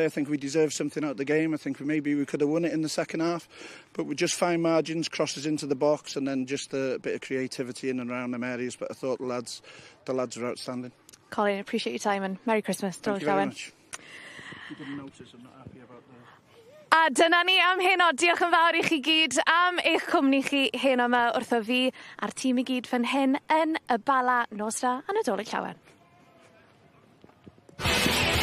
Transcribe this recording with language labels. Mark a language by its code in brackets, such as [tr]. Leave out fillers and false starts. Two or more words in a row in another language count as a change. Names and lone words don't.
[en] I think we deserve something out of the game. I think maybe we could have won it in the second half, but with just fine margins, crosses into the box, and then just a bit of creativity in and around them areas. But I thought the lads were outstanding. Colin, appreciate your time and Merry Christmas. Thank you very much. You didn't notice, I'm not happy about that. [cy] A dyna ni am heno. Diolch yn fawr I chi gyd am eich cwmni chi heno yma wrtho fi a'r tîm I gyd fan hyn yn y Bala nos da a Nadolig Llawen.